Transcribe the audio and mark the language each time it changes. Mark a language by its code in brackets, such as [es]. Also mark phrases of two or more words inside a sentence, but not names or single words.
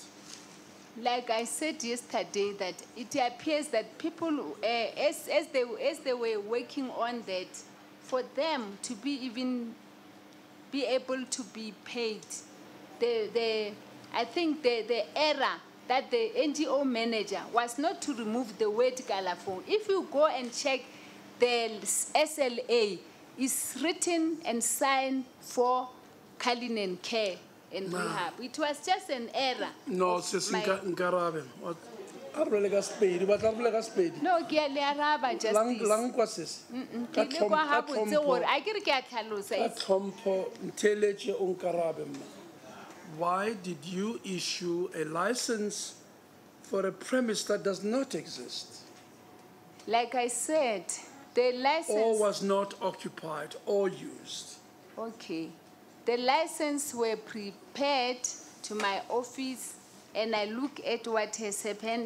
[en] Like I said yesterday, that it appears that people, as they were working on that, for them to be able to be paid, I think the error that the NGO manager was not to remove the word Galafon. If you go and check the SLA, it's written and signed for Kalinen Care and Rehab. It was just an error. No, Sis Nkarabe. No, [nso] ke a le araba, Justice. Lang kwa sis. Ke le kwa ha botse gore a ke re ke a tlhalosa. Ka tlhompho ntheletše o nkarabe mma. [en] Why did you issue a license for a premise that does not exist? Like I said, the license... Or was not occupied or used. Okay. The license were prepared to my office, and I look at what has happened.